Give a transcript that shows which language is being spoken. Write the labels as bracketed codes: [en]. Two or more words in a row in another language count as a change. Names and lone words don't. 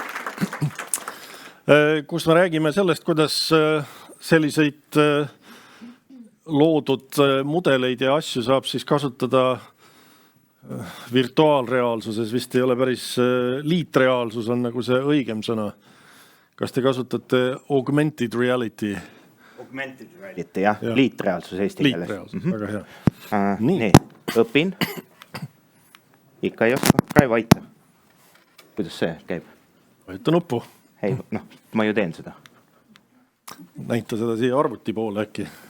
[et] Kus me räägime sellest, kuidas selliseid loodud mudeleid ja asju saab siis kasutada virtuaalreaalsuses. Vist ei ole päris liitreaalsus on nagu see õigem sõna. Kas te kasutate [en] augmented reality? Augmented reality, [et] jah. Liitreaalsus eesti keeles. Liitreaalsus, väga hea. Nii, õpin. Ikka ei oska. Raivo, aita. Kuidas see käib? Vajuta nuppu. Ei, ma ju teen seda. Näita seda siia arvuti poole äkki.